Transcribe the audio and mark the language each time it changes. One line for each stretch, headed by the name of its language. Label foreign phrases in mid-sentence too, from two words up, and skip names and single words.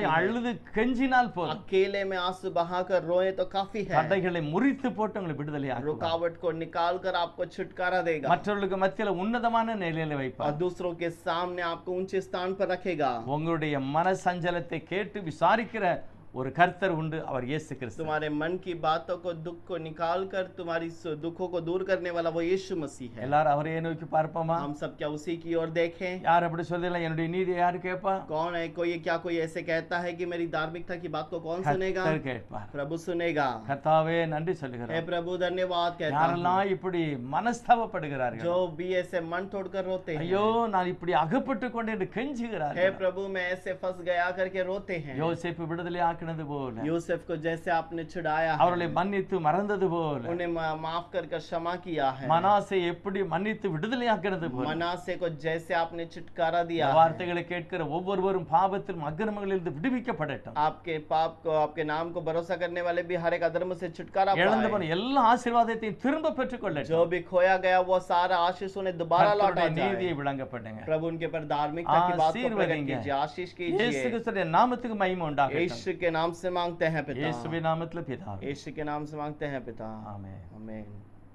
Hindi: काफी है।
Tamil: அழுது கெஞ்சினால் போதும்,
Hindi: अकेले में आंसू बहाकर रोए तो काफी है।
Tamil: தடைகளை முறித்து போட்டு உங்களை விடுதலை ஆக்குவார்.
Hindi: रुकावट को निकाल कर आपको छुटकारा देगा,
Tamil: மற்றவர்களுக்கு மத்தியில உன்னதமான நிலையில
Hindi: और
Tamil: வைப்பார்.
Hindi: दूसरों के सामने आपको ऊंचे स्थान पर रखेगा।
Tamil: உங்களுடைய மன சஞ்சலத்தை கேட்டு விசாரிக்கிற ஒரு கர்த்தர் உண்டு, அவர் இயேசு கிறிஸ்து.
Hindi: तुम्हारे मन की बातों को, दुख को निकाल कर तुम्हारी दुखों को दूर करने वाला वो यीशु मसीह है।
Tamil: எல்லாரும் அவரையே நோக்கி பார்ப்போமா?
Hindi: हम सब क्या उसी की ओर देखें?
Tamil: யார் அப்படி சொல்லல, என்னுடைய நீதியை யார் கேட்பா?
Hindi: कौन है कोई ऐसे कहता है कि मेरी धार्मिकता की बात को कौन सुनेगा?
Tamil: கர்த்தர் கேட்பார்.
Hindi: प्रभु सुनेगा।
Tamil: கர்த்தாவே நன்றி
Hindi: हे
Tamil: சொல்லுகிறேன்.
Hindi: प्रभु धन्यवाद कहता हूं।
Tamil: யாரெல்லாம் இப்படி மனஸ்தாபப்படுகிறார்கள்,
Hindi: जो भी ऐसे मन तोड़कर रोते हैं,
Tamil: ஐயோ நான் இப்படி அகப்பட்டு கொண்டு என்று
Hindi: हे
Tamil: கெஞ்சுகிறார்கள்.
Hindi: प्रभु मैं ऐसे फंस गया करके रोते हैं।
Tamil: யோசேப்பு விடுதலை ஆக்கினது போல,
Hindi: यूसुफ को जैसे आपने छुड़ाया है,
Tamil: அவர்களை மன்னித்து மறந்தது போல,
Hindi: उन्हें माफ कर क्षमा किया है।
Tamil: மனாசே எப்படி மன்னித்து விடுதலை ஆக்கினது போல,
Hindi: मनासे को जैसे आपने छुटकारा दिया
Tamil: இந்த
Hindi: है।
Tamil: வார்த்தைகளை கேட்கிற ஒவ்வொருவரும் பாவத்திலும் அக்கிரமங்களிலிருந்து விடுவிக்கப்படட்டும்.
Hindi: आपके पाप को, आपके नाम को भरोसा करने वाले भी हर एक अधर्म से छुटकारा
Tamil: இழந்து
Hindi: पाए।
Tamil: போன எல்லா ஆசீர்வாதத்தையும் திரும்ப பெற்றுக்கொள்ளட்டும்.
Hindi: जो भी खोया गया वो सारा आशीष उन्हें दोबारा लौटा
Tamil: கர்த்தருடைய
Hindi: जाए।
Tamil: நீதியை விளங்கப்படுங்க.
Hindi: प्रभु उनके पर धार्मिकता की बात को प्रकट आशीर्वदिंगे। कीजिए, आशीष
Tamil: இயேசு
Hindi: कीजिए।
Tamil: கிறிஸ்துவின் நாமத்துக்கு மகிமை உண்டாகட்டும்.
Hindi: यीशु के नाम से मांगते हैं पिता।
Tamil: இயேசுவின் நாமத்தில் பிதாவே.
Hindi: यीशु के नाम से मांगते हैं पिता।
Tamil: ஆமென்.
Hindi: आमीन।